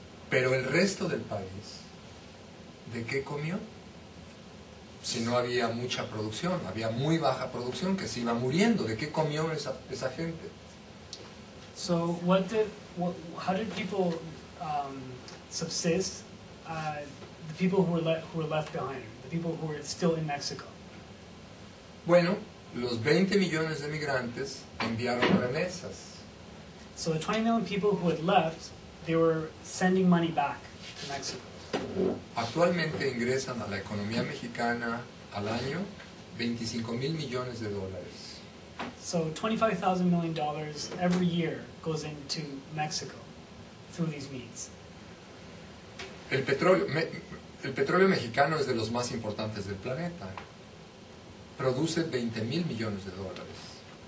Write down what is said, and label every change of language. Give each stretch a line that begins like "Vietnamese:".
Spanish: Pero el resto del país, ¿de qué comió? Si no había mucha producción, había muy baja producción que se iba muriendo, ¿de qué comió esa gente?
English: So how did people subsist? The people who were left behind, the people who were still in Mexico.
Spanish: Bueno, los 20 millones de migrantes enviaron remesas.
English: So the 20 million people who had left, they were sending money back to Mexico.
Spanish: Actualmente ingresan a la economía mexicana al año 25,000 millones de dólares.
English: So $25,000 million every year goes into Mexico through these means.
Spanish: El petróleo mexicano es de los más importantes del planeta. Produce 20,000 millones de dólares.